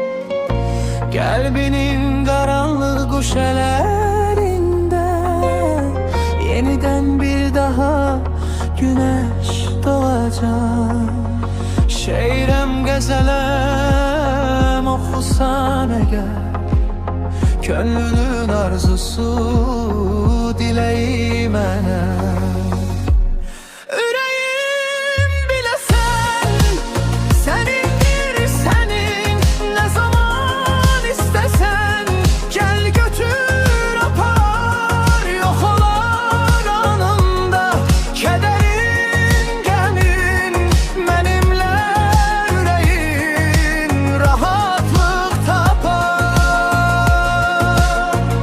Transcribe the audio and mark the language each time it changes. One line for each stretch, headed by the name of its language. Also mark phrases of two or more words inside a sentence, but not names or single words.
Turkish: Kalbinin karanlık guşelerinde yeniden bir daha güneş doğacak.
Azerbaijani: Şeirem gazelem oxusan eğer, könlünün arzusu dileği mənə. Ürəyim biləsən, sənindir sənin, nə zaman istəsən gəl götür apar, yox olar anında kədərin, qəmin mənimlə ürəyin rahatlıq tapar.